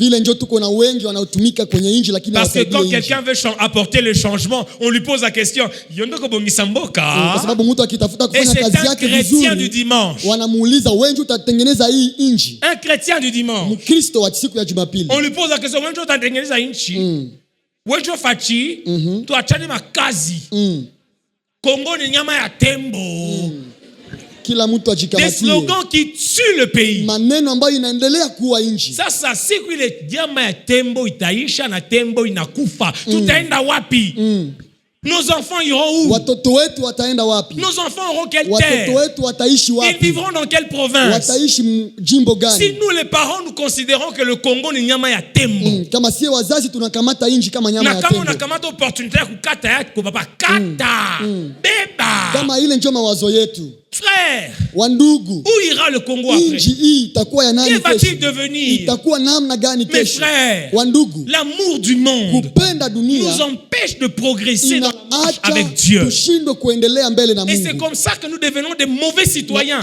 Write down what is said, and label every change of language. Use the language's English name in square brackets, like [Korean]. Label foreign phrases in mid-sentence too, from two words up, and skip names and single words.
[French] Parce que quand quelqu'un veut apporter le changement, on lui pose la question: et c'est un chrétien du dimanche. Un chrétien du dimanche. On lui pose la question: [Swahili] Wejo fachi, tuachane makazi. Kongo ni nyama ya tembo. [French] Des slogans qui tuent le pays. [Swahili] Sasa siku ile nyama ya tembo itaisha na tembo inakufa. Tutaenda wapi? [French] Nos enfants iront où? Nos enfants auront quelle terre? Ils vivront dans quelle province? Si nous les parents nous considérons que le Congo [Swahili] ni nyama ya tembo, na kama unakamata opportunité ya kukata yako papa kata beba. [French] Frère, où ira le Congo après? Que va-t-il devenir? Mes frères, l'amour du monde nous empêche de progresser dans la marche avec Dieu. Et c'est comme ça que nous devenons des mauvais citoyens.